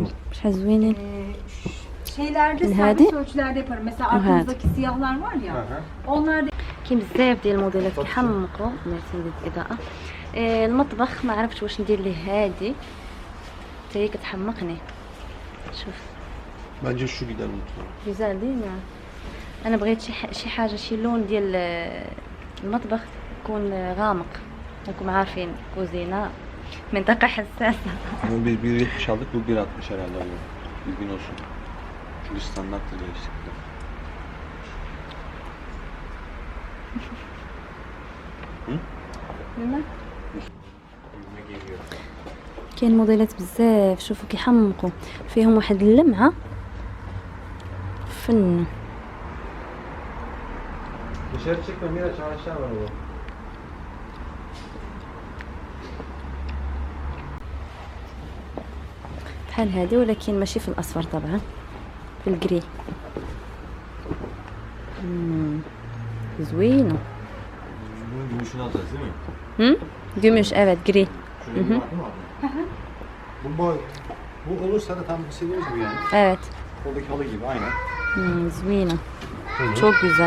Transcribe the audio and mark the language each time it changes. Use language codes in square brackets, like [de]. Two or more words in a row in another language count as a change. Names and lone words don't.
[ar] شحال زوينين هادي وهاد. كاين بزاف ديال الموديلات كيحمقوا مرتين الاضاءه. المطبخ ما عرفتش واش ندير ليه هادي حتى هي كتحمقني. شوف [tr] bence şu gider mutfağa. güzel değil mi? انا بغيت شي حاجه شي لون ديال المطبخ يكون غامق. راكم عارفين كوزينه منطقه حساسه. Biz 1.70 aldık, bu 1.60 herhalde oluyor. Bilgin olsun. Çünkü standarttır değişiklikler. [ar] كاين موديلات بزاف. شوفوا كيحمقوا فيهم واحد اللمعه فن. [tr] Dışarı çıkma Miraç, aşağı var o. [ar] بحال هذه ولكن ماشي في الاصفر طبعا، في الجري. زوينه. [tr] Bunun gümüşünü alacağız değil mi? Gümüş evet gri. Bu olursa da tam istediğimiz gibi yani. Evet. Oradaki halı gibi aynen. Zuyina. Çok güzel.